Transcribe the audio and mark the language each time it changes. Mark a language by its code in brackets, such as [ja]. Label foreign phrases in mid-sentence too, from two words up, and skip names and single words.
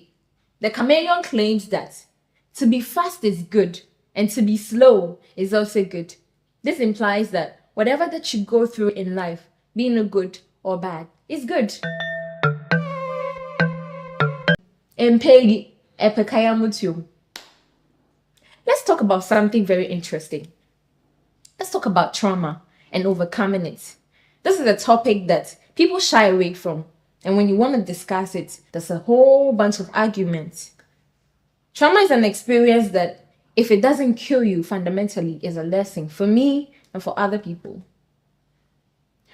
[en] The chameleon claims that to be fast is good and to be slow is also good. This implies that whatever that you go through in life, being a good or bad, is good. Mpegi, epekaya mutio. Let's talk about something very interesting. Let's talk about trauma and overcoming it. This is a topic that people shy away from. And when you want to discuss it, there's a whole bunch of arguments. Trauma is an experience that, if it doesn't kill you, fundamentally is a lesson for me and for other people.